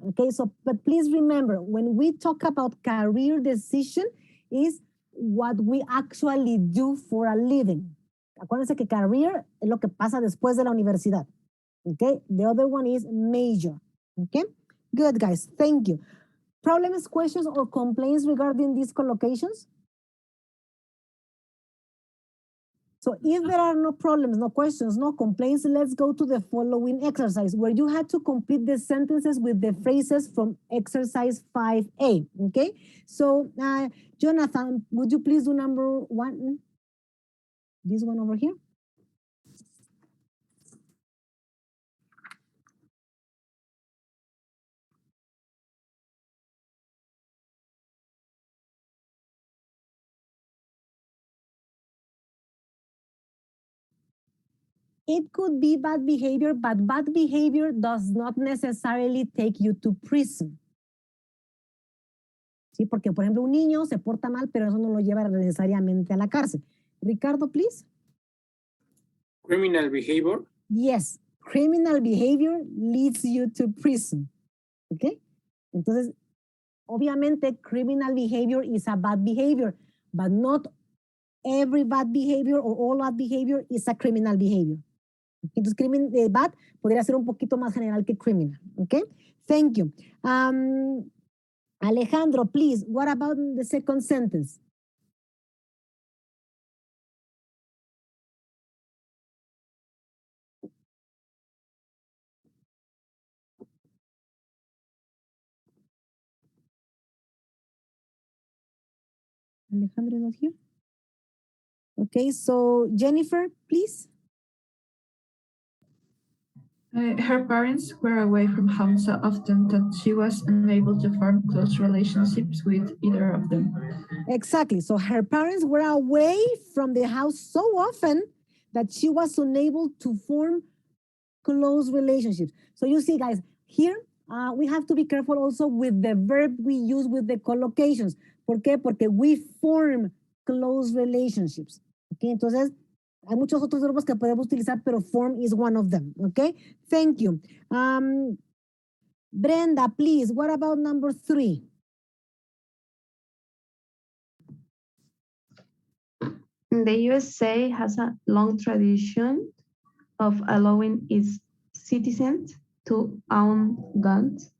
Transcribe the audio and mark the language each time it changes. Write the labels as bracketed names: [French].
[English] Okay, so but please remember, when we talk about career decision, is what we actually do for a living. [Spanish] Acuérdense que career es lo que pasa después de la universidad. [English] Okay, the other one is major. Okay, good guys, thank you. Problems, questions, or complaints regarding these collocations? So if there are no problems, no questions, no complaints, let's go to the following exercise where you had to complete the sentences with the phrases from exercise 5A, okay? So Jonathan, would you please do number 1? This one over here. It could be bad behavior, but bad behavior does not necessarily take you to prison. [Spanish] Sí, porque por ejemplo un niño se porta mal, pero eso no lo lleva necesariamente a la cárcel. [English] Ricardo, please. Criminal behavior. Yes, criminal behavior leads you to prison. Okay? [Spanish] Entonces, obviamente [English] criminal behavior is a bad behavior, but not every bad behavior or all bad behavior is a criminal behavior. [Spanish] Entonces, bad podría ser un poquito más general que criminal. [English] Okay? Thank you. Alejandro, please, what about the second sentence? Alejandro not here? Okay, so Jennifer, please. Her parents were away from home so often that she was unable to form close relationships with either of them. Exactly. So her parents were away from the house so often that she was unable to form close relationships. So you see, guys, here we have to be careful also with the verb we use with the collocations. [Spanish] ¿Por qué? Porque [English] we form close relationships. [Spanish] Okay, entonces hay muchos otros verbos que podemos utilizar, pero [English] form is one of them. Okay, thank you. Brenda, please, what about number 3? The USA has a long tradition of allowing its citizens to own guns.